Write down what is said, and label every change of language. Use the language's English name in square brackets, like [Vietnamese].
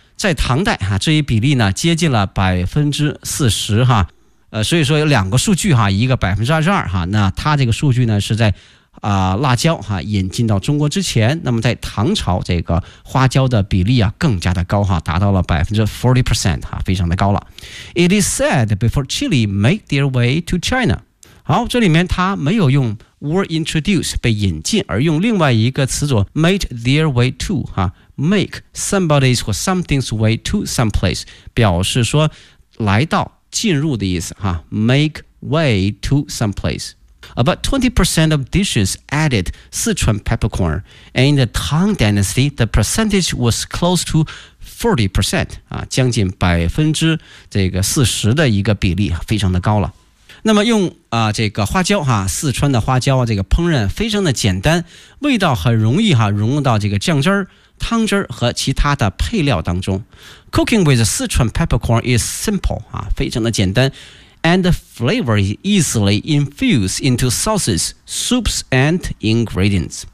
[Chinese] 在唐代哈，这一比例呢接近了40%哈，所以说有两个数据哈，一个22%哈，那它这个数据呢是在。辣椒哈引进到中国之前，那么在唐朝这个花椒的比例啊更加的高哈，达到了40%哈，非常的高了。 [English] It is said before chili made their way to China。 [Chinese] 好，这里面他没有用 [English] were introduced [Chinese] 被引进，而用另外一个词组 [English] made their way to [Chinese] 哈 ， [English] make somebody's or something's way to someplace， [Chinese] 表示说来到进入的意思哈 ，make way to someplace。 [English] About 20% of dishes added Sichuan peppercorn, and in the Tang Dynasty, the percentage was close to 40%, [Chinese] 将近40%的一个比例，非常的高了。那么用这个花椒哈，四川的花椒这个烹饪非常的简单，味道很容易哈融入到这个酱汁儿，汤汁和其他的配料当中。 [English] Cooking with Sichuan peppercorn is simple、 [Chinese] 啊、非常的简单。 [English] And the flavor is easily infused into sauces, soups and ingredients。